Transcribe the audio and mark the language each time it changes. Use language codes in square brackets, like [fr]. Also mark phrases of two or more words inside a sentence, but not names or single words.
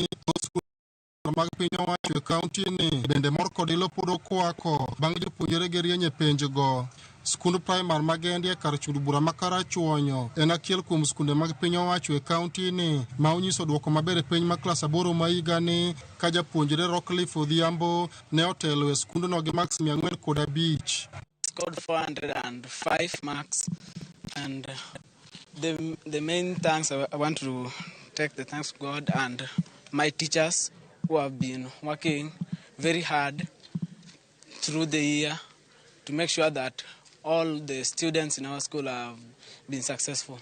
[luo] Mag piny owacho e kaunti ni bende mor kod ilo pod okwako bang' jopuonjre gi rieny e penjgo. Skund praimar ma Gendia kar chund bura ma Karachuonyo en achiel kuom skunde mag piny owacho e kaunti ni ma onyiso duoko maber e penj mar klas 8 ma higani ka japuonjre Rockcliffe Odhiambo ne otelo e skundno gi maks 405. [en] Scored 405 marks, and the main thanks I want to take the thanks to God and my teachers who have been working very hard through the year to make sure that all the students in our school have been successful.